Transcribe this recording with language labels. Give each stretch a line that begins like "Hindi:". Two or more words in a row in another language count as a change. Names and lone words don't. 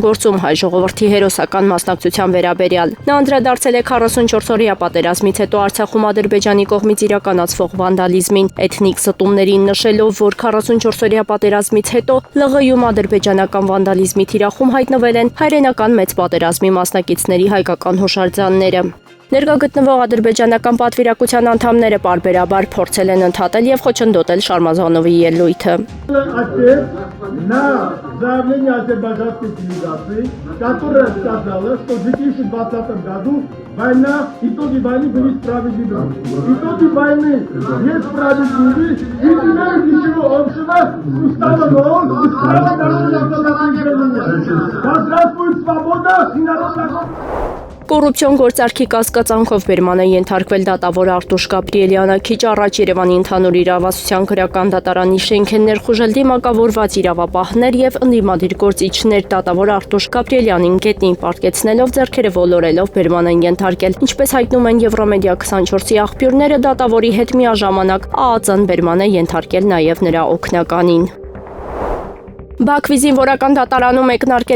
Armenian: գործում հայ ժողովրդի հերոսական մասնակցության վերաբերյալ։ Նա անդրադարձել է 44-օրյա պատերազմից հետո Արցախում Ադրբեջանի կողմից իրականացվող վանդալիզմին, էթնիկ ստումներին, նշելով, որ 44-օրյա պատերազմից հետո ԼՂ-ում ադրբեջանական վանդալիզմի թիրախում հայտնվել են հայրենական մեծ պատերազմի մասնակիցների հայկական հուշարձանները։ Ներկա գտնվող ադրբեջանական պատվիրակության անդամները պարբերաբար փորձել են ընդհատել եւ խոչընդոտել Շարմազանովի ելույթը։
Russian: На заявление азербайджанской делегации, которая сказала, что в 2020 году итоги войны были справедливы. Итоги войны несправедливы, и теперь ничего общего с уставом ООН и с правом народного самоопределения. Да здравствует свобода и народная...
Armenian: Կոռուպցիոն գործարքի կասկածանքով բերման է ենթարկվել դատավոր Արտուշ Գաբրիելյանը։ Քիչ առաջ Երևանի ընդհանուր իրավասության քրեական դատարանի շենք են ներխուժել դիմակավորված իրավապահներ եւ ընդդիմադիր գործիչներ։ Դատավոր Արտուշ Գաբրիելյանին գետնին պարտկեցնելով ձեռքերը ոլորելով բերման են ենթարկել։ Ինչպես հայտնում են Եվրոմեդիա 24-ի աղբյուրները, դատավորի հետ միաժամանակ ԱԱԾ-ն բերման է ենթարկել նաեւ նրա օգնականին։ Բաքվի զինվորական դատարանում եկնարկել է